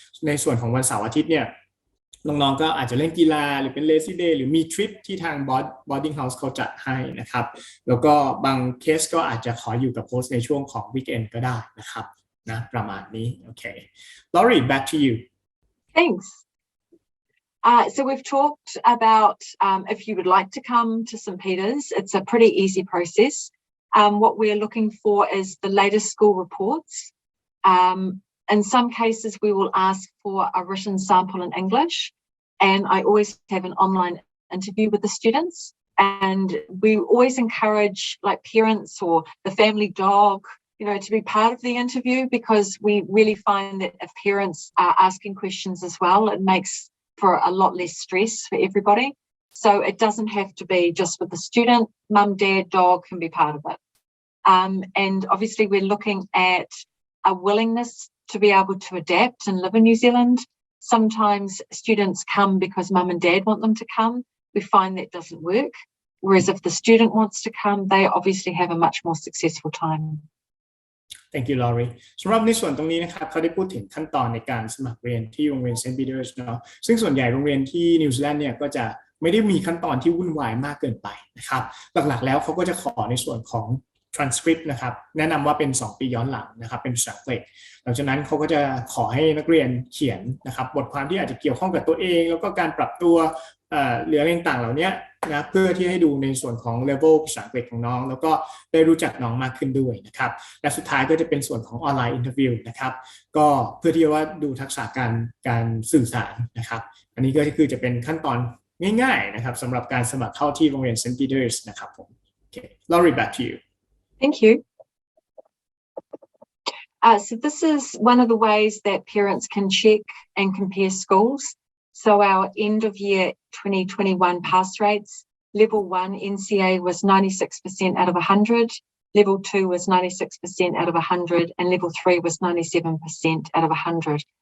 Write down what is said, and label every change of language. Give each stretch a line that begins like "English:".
Thai: ในส่วนของวันเสาร์อาทิตย์เนี่ยน้องๆก็อาจจะเล่นกีฬาหรือเป็น lazy day หรือมีทริปที่ทาง boarding house เขาจัดให้นะครับแล้วก็บางเคสก็อาจจะขออยู่กับโฮสต์ในช่วงของ weekend ก็ได้นะครับนะประมาณนี้โอเค
English: Laurie back to you Thanks. So we've talked about if you would like to come to St. Peter's, it's a pretty easy process. What we're looking for is the latest school reports. In some cases, we will ask for a written sample in English, and I always have an online interview with the students. And we always encourage like parents or the family dog, to be part of the interview because we really find that if parents are asking questions as well, it makes for a lot less stress for everybody. So it doesn't have to be just with the student, mum, dad, dog can be part of it. And obviously we're looking at a willingness to be able to adapt and live in New Zealand. Sometimes students come because mum and dad want them to come. We find that doesn't work. Whereas if the student wants to come, they obviously have a much more successful time. Thank you Laurie
Thai: สำหรับในส่วนตรงนี้นะครับเขาได้พูดถึงขั้นตอนในการสมัครเรียนที่โรงเรียนเซนต์ปีเตอร์สเนาะซึ่งส่วนใหญ่โรงเรียนที่นิวซีแลนด์เนี่ยก็จะไม่ได้มีขั้นตอนที่วุ่นวายมากเกินไปนะครับหลักๆแล้วเขาก็จะขอในส่วนของ transcript นะครับแนะนำว่าเป็น2 ปีย้อนหลังนะครับเป็นภาษาอังกฤษหลังจากนั้นเขาก็จะขอให้นักเรียนเขียนนะครับบทความที่อาจจะเกี่ยวข้องกับตัวเองแล้วก็การปรับตัว หรืออะไรต่างๆเหล่านี้นะเพื่อที่ให้ดูในส่วนของ level ภาษาอังกฤษของน้องแล้วก็ได้รู้จักน้องมากขึ้นด้วยนะครับและสุดท้ายก็จะเป็นส่วนของออนไลน์อินเทอร์วิวนะครับก็เพื่อที่ว่าดูทักษะการสื่อสารนะครับอันนี้ก็คือจะเป็นขั้นตอนง่ายๆนะครับสำหรับการสมัครเข้าที่โรงเรียนเซนต์ปีเตอร์สนะครับผมโอเค
English: Laurie back to you Thank you. So this is one of the ways that parents can check and compare schools. So our end of year 2021 pass rates, level 1 NCA was 96% out of 100, level 2 was 96% out of 100, and level 3 was 97% out of 100.